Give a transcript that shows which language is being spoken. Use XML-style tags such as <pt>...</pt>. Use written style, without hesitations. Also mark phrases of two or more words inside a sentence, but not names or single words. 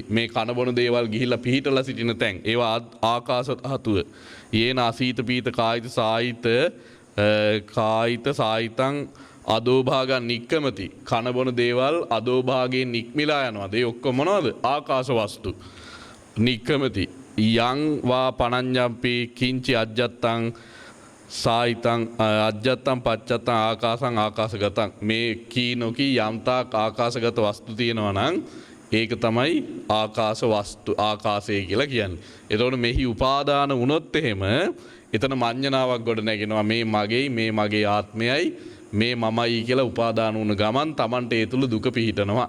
<si>මේ කන බොන දේවල් ගිහිල්ලා පිහිටලා සිටින තැන් ඒවා ආකාශ ධාතුව.</si> <pi>යේන අසීත පීත කායිත සායිත කායිත සායිතං අදෝභාගන් නික්කමති.</pi> <si>කන බොන දේවල් අදෝභාගයෙන් නික්මිලා යනවා. ඒ ඔක්කොම මොනවද? ආකාශ වස්තු. නික්කමති.</si> <pi>යං වා පණඤ්ඤම්පි කිංචි අජ්ජත්තං සායිතං අජ්ජත්තං පච්චත්තං ආකාසං ආකාශගතං.</pi> <si>මේ කී නොකී යම්තාක් ආකාශගත වස්තු තියෙනවා නම් ඒක තමයි ආකාශ වස්තු ආකාශය කියලා කියන්නේ. එතකොට මෙහි උපාදාන වුණොත් එහෙම එතන මඤ්ඤණාවක් ගොඩ නැගෙනවා. මේ මගේ ආත්මයයි මේ මමයි කියලා උපාදාන වුණ ගමන් Tamanට ඒ තුල දුක පිහිටනවා.</si>